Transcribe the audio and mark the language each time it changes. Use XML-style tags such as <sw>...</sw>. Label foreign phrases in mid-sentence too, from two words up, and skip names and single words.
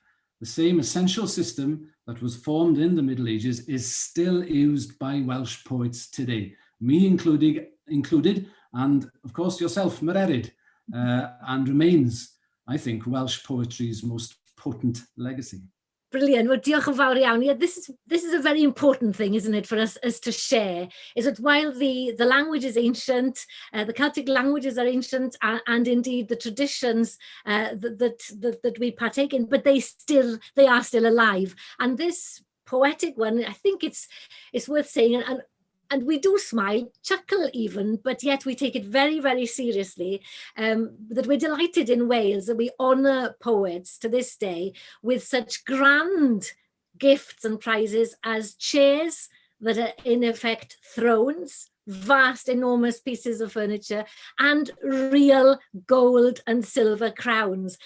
<en>The same essential system that was formed in the Middle Ages is still used by Welsh poets today, me included, and of course yourself, Mererid, and remains, I think, Welsh poetry's most potent legacy. Brilliant. Well,</en> <cy>diolch yn fawr iawn.</cy> <en>Yeah, this is a very important thing, isn't it, for us to share, is that while the language is ancient, the Celtic languages are ancient, and indeed the traditions that we partake in, but they are still alive. And this poetic one, I think it's worth saying, and we do smile, chuckle even, but yet we take it very, very seriously, that we're delighted in Wales that we honour poets to this day with such grand gifts and prizes as chairs that are in effect thrones, vast, enormous pieces of furniture, and real gold and silver crowns.</en>